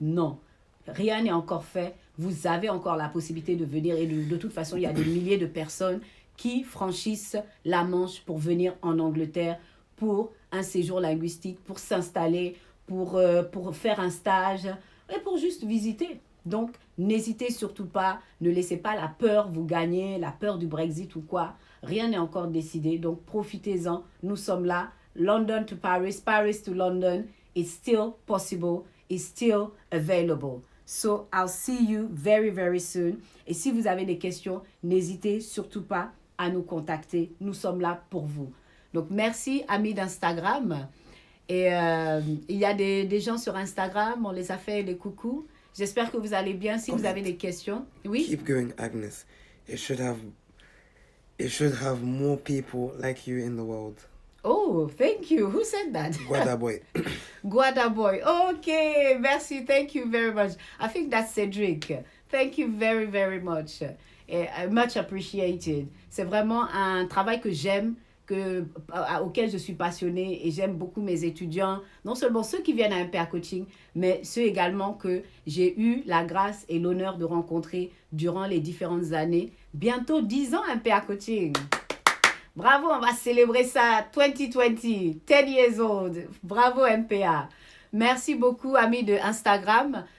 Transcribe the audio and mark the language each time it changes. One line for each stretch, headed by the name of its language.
French: Non, rien n'est encore fait. Vous avez encore la possibilité de venir et de toute façon, il y a des milliers de personnes qui franchissent la Manche pour venir en Angleterre pour un séjour linguistique, pour s'installer, pour faire un stage et pour juste visiter. Donc, n'hésitez surtout pas, ne laissez pas la peur vous gagner, la peur du Brexit ou quoi. Rien n'est encore décidé, donc profitez-en. Nous sommes là, London to Paris, Paris to London.
English: It's still possible, it's still available. So, I'll see you very, very soon.
French: Et si vous avez des questions, n'hésitez surtout pas à nous contacter. Nous sommes là pour vous. Donc, merci, amis d'Instagram. Et il y a des gens sur Instagram, on les a fait des coucous. J'espère que vous allez bien. Si vous avez des questions. Oui?
English: Keep going, Agnes. It should have more people like you in the world. Oh, thank you. Who said that? Guada boy. Guada boy. Okay,
French: merci.
English: Thank you very much. I think that's Cedric. Thank you very, very much. Much appreciated.
French: C'est vraiment un travail que j'aime, auquel je suis passionnée et j'aime beaucoup mes étudiants, non seulement ceux qui viennent à MPA Coaching, mais ceux également que j'ai eu la grâce et l'honneur de rencontrer durant les différentes années. Bientôt 10 ans MPA Coaching. Bravo, on va célébrer ça 2020,
English: 10 years old.
French: Bravo MPA. Merci beaucoup, amis de Instagram.